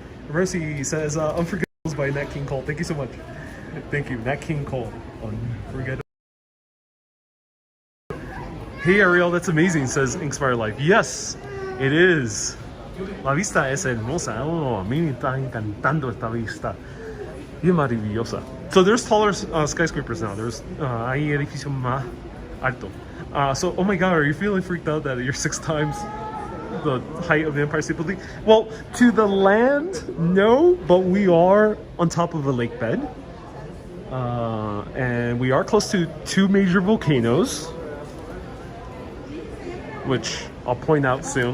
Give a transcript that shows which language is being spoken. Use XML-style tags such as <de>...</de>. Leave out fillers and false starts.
<en>Mercy says, Unforgettables by Nat King Cole. Thank you so much. Thank you, Nat King Cole. Unforgettable. Hey Ariel, that's amazing, says Inspire Life. Yes, it is.</en> <es>La vista es hermosa. Oh, a mí me está encantando esta vista. Bien maravillosa.</es> <en>So there's taller skyscrapers now.</en> <es>There's hay edificio más alto.</es> <en>So, oh my God, are you feeling freaked out that you're 6 times the height of the Empire State Building? Well, to the land, no, but we are on top of a lake bed. And we are close to 2 major volcanoes, which I'll point out soon.</en>